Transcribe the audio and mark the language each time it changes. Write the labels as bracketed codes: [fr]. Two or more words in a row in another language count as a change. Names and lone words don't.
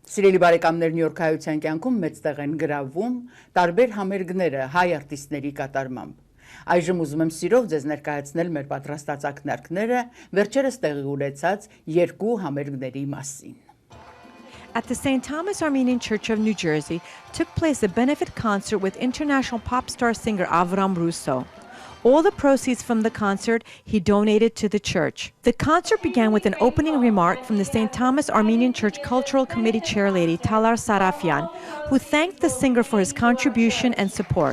[hy] Սիրելի բարեկամներ, Նյու Յորք հայության կյանքում մեծ տեղ են գրավում տարբեր համերգները հայ արտիստների կատարմամբ։ Այժմ ուզում եմ սիրով ձեզ ներկայացնել մեր պատրաստած ակնարկները վերջերս տեղի ունեցած երկու համերգների մասին։ [en] At the St. Thomas Armenian Church of New Jersey took place a benefit concert with international pop star singer Avraam Russo. All the proceeds from the concert he donated to the church. The concert began with an opening remark from the St. Thomas Armenian Church Cultural Committee chairlady Talar Sarafyan, who thanked the singer for his contribution and support.